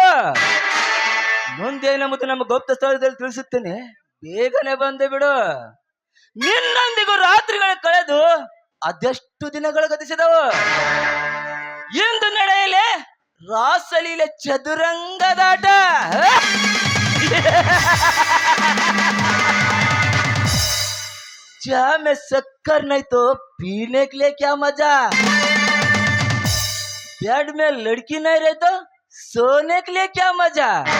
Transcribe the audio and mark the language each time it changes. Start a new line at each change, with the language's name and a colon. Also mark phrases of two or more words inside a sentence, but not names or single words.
Kannada: ಮುಂದೇನ ಮತ್ತು ನಮ್ಮ ಗುಪ್ತ ಸ್ಥಳದಲ್ಲಿ ತಿಳಿಸುತ್ತೇನೆ, ಬೇಗನೆ ಬಂದು ಬಿಡು. ನಿನ್ನೊಂದಿಗೂ ರಾತ್ರಿಗಳ ಕಳೆದು ಅದೆಷ್ಟು ದಿನಗಳು ಗತಿಸಿದವು. ಇಂದು ನಡೆಯಲೇ ರಾಸಲೀಲೆ ಚದುರಂಗದಾಟ.
Hindi: चा में शक्कर नहीं तो पीने के लिए क्या मजा. बेड में लड़की नहीं रही तो सोने के लिए क्या मजा.